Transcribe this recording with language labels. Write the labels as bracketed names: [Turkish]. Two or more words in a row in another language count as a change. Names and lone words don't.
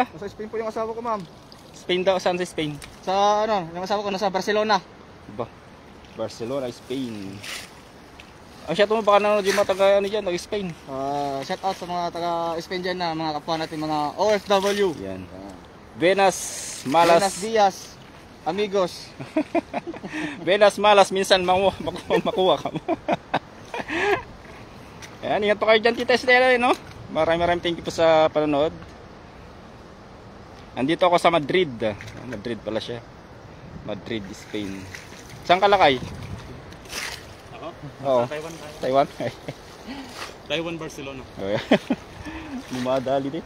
[Filipino] Nasa Spain po yung asawa ko, ma'am. Spain daw, saan sa Spain? Sa ano, yung asawa ko nasa Barcelona. Ba? Barcelona, Spain. Ang siya mo baka nanonood yung mga taga ano dyan, taga Spain. Shout out sa mga taga-Spain dyan na mga kapwa natin, mga OFW. Yan. [Spanish] Buenas Malas. Buenos Dias, amigos. Buenas Malas, [Filipino] minsan makuha ka mo. Yan, ingat pa kayo dyan, Tita Estela, no? Maraming [English] thank you [Filipino] po sa panonood. Andito ako sa Madrid. Madrid pala siya. Madrid, Spain. Saan ka lakay? Ako? Oo. Taiwan. Taiwan? Taiwan, Barcelona. Bumadali din.